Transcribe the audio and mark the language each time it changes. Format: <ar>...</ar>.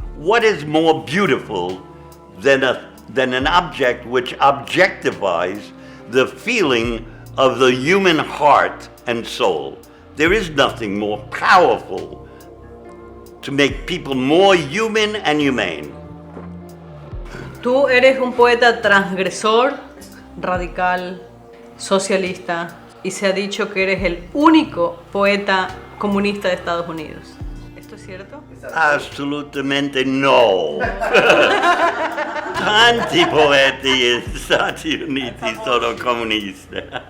<en>What is more beautiful than an object which objectifies the feeling of the human heart and soul? There is nothing more powerful to make people more human and humane.</en> <es>Tú eres un poeta transgresor, radical, socialista, y se ha dicho que eres el único poeta comunista de Estados Unidos. ¿Esto es cierto?</es> <it>Assolutamente no. Tanti poeti negli Stati Uniti sono comunisti.</it>